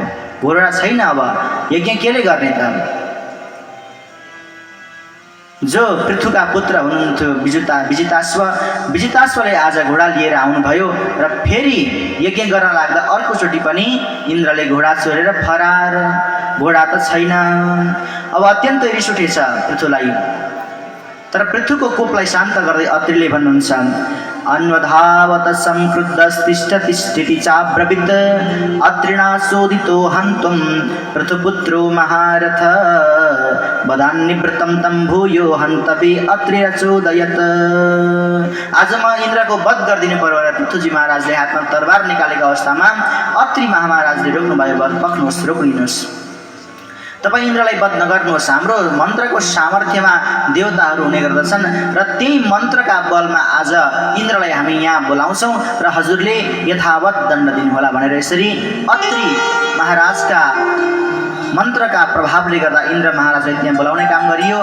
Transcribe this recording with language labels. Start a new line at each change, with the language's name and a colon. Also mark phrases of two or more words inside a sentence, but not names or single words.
Nepali: घोडा छैन, अब यज्ञ केले गर्ने त? जो पृथुका पुत्र हुनुहुन्थ्यो विजिताश्वले आज घोडा लिएर आउनुभयो र फेरि यज्ञ गर्न लाग्दा अर्कोचोटि पनि इन्द्रले घोडा चोरेर फरार, घोडा त छैन। अब अत्यन्त रिस उठेछ पृथुलाई, तर पृथुको कोपलाई शान्त गर्दै अत्रिले भन्नुहुन्छ
Sanskrit: अन्वधावत संक्रुद्धस्तिष्ठतिष्ठिति चाब्रवीत् अत्रिणा चोदितो हन्तुं पृथुपुत्रो महारथ वदान्निवृत्तं तं भूयो हन्तवे अत्रिरचोदयत्।
Nepali: आज म इन्द्रको वध गरिदिनु पर्यो भनेर पृथुजी महाराजले हातमा तरबार निकालेको अवस्थामा अत्रि महाराजले रोक्नुभयो, वध पक्नुहोस्, रोक्दिनुहोस्, तपाईँ इन्द्रलाई वध नगर्नुहोस्। हाम्रो मन्त्रको सामर्थ्यमा देवताहरू हुने गर्दछन् र त्यही मन्त्रका बलमा आज इन्द्रलाई हामी यहाँ बोलाउँछौँ र हजुरले यथावत दण्ड दिनुहोला भनेर यसरी अत्रि महाराजका मन्त्रका प्रभावले गर्दा इन्द्र महाराजलाई त्यहाँ बोलाउने काम गरियो।